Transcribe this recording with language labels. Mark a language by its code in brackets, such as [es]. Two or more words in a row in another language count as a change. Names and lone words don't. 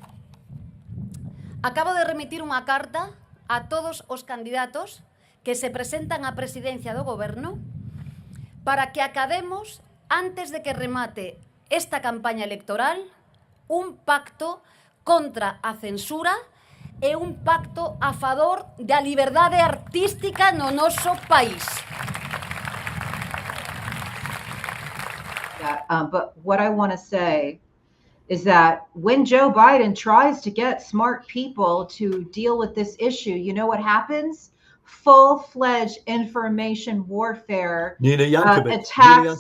[gl] Acabo de remitir unha carta a todos os candidatos que se presentan á presidencia do goberno para que academos, antes de que remate esta campaña electoral, un pacto contra a censura e un pacto a favor da liberdade artística no noso país. [en] But what I want to say is that when Joe Biden tries to get smart people to deal with this issue, you know what happens? Full-fledged information warfare attacks.